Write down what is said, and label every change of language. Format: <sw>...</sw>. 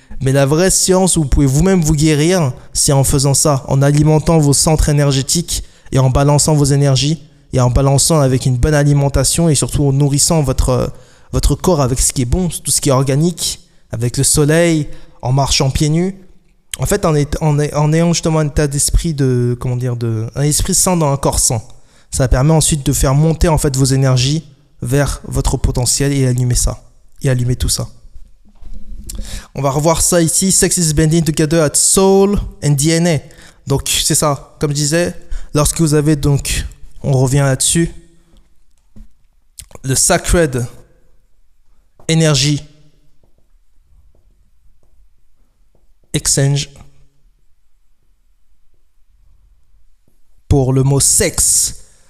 <fr>Mais la vraie science où vous pouvez vous-même vous guérir, c'est en faisant ça, en alimentant vos centres énergétiques et en balançant vos énergies et en balançant avec une bonne alimentation et surtout en nourrissant votre corps avec ce qui est bon, tout ce qui est organique, avec le soleil, en marchant pieds nus. En fait, en ayant justement un état d'esprit un esprit sain dans un corps sain. Ça permet ensuite de faire monter en fait vos énergies vers votre potentiel et allumer tout ça. On va revoir ça ici.</fr> <en>Sex is blending together at soul and DNA.</en> <fr>Donc, c'est ça. Comme je disais, lorsque vous avez donc, on revient là-dessus, le</fr> <en>sacred energy exchange</en> <fr>pour le mot sexe.</fr>